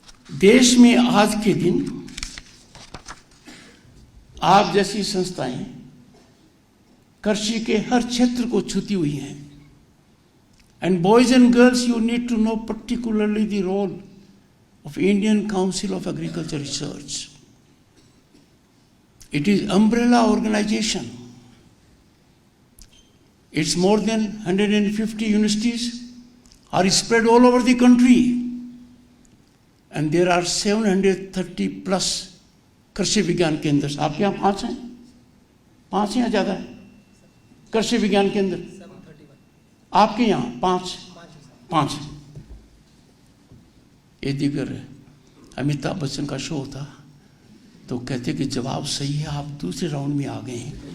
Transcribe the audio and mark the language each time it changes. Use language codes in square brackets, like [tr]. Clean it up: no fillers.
[hi] देश में आज के दिन आप जैसी संस्थाएं कृषि के हर क्षेत्र को छूती हुई हैं। [en] And boys and girls, you need to know particularly the role of Indian Council of Agriculture Research. It is umbrella organization. It's more than 150 universities are spread all over the country. And there are 730 plus कृषि विज्ञान केंद्र. [hi] आपके यहाँ 5 हैं? 5 हैं या ज़्यादा है कृषि विज्ञान केंद्र? आपके यहाँ 5 हैं. ये दिगर अमिताभ बच्चन का शो था तो कहते कि जवाब सही है, आप दूसरे राउंड में आ गए हैं.